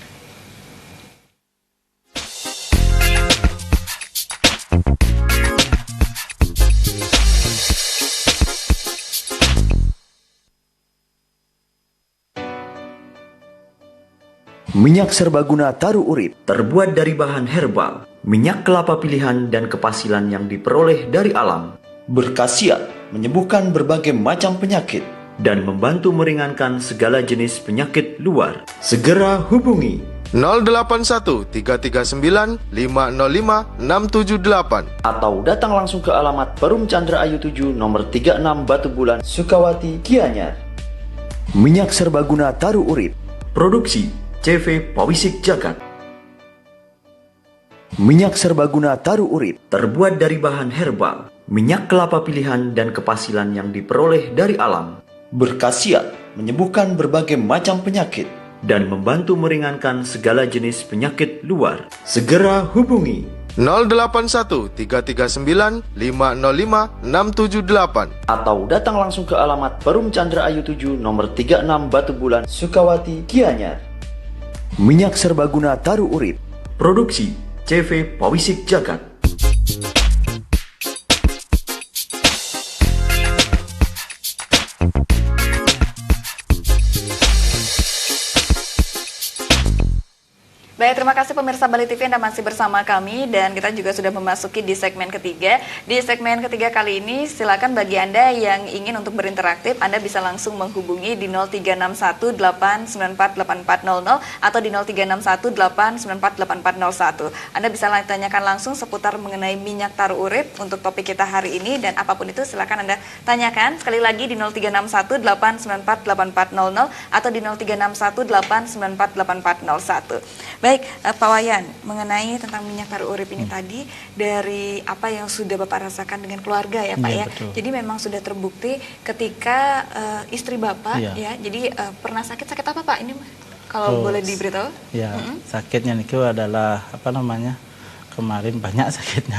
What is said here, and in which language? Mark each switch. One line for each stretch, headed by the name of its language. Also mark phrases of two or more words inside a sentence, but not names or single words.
Indonesian: Minyak serbaguna taru urip terbuat dari bahan herbal, minyak kelapa pilihan dan kepasilan yang diperoleh dari alam, berkhasiat menyembuhkan berbagai macam penyakit dan membantu meringankan segala jenis penyakit luar. Segera hubungi 081 339 505 678 atau datang langsung ke alamat Perum Chandra Ayu 7 nomor 36 Batu Bulan, Sukawati, Gianyar. Minyak serbaguna taru urip, produksi CV Pawisik Jagat. Minyak serbaguna taru urip terbuat dari bahan herbal, minyak kelapa pilihan dan kepasilan yang diperoleh dari alam, berkhasiat menyembuhkan berbagai macam penyakit dan membantu meringankan segala jenis penyakit luar. Segera hubungi 081 339 505 678 atau datang langsung ke alamat Perum Chandra Ayu 7 nomor 36 Batu Bulan, Sukawati, Gianyar. Minyak serbaguna Taru Urip. Produksi CV Pawisik Jagat. Baik, terima kasih pemirsa Bali TV Anda masih bersama kami dan kita juga sudah memasuki di segmen ketiga. Di segmen ketiga kali ini silakan bagi Anda yang ingin untuk berinteraktip, Anda bisa langsung menghubungi di 0361894800 atau di 0361894801. Anda bisa tanyakan langsung seputar mengenai minyak taru urip untuk topik kita hari ini dan apapun itu silakan Anda tanyakan sekali lagi di 0361894800 atau di 0361894801. Baik, Pak Wayan, mengenai tentang minyak taru urip ini tadi, dari apa yang sudah Bapak rasakan dengan keluarga ya Pak ya. Betul. Jadi memang sudah terbukti ketika istri Bapak Iya. ya, jadi pernah sakit apa Pak ini kalau boleh diberitahu? Ya, sakitnya itu adalah apa namanya? Kemarin banyak sakitnya.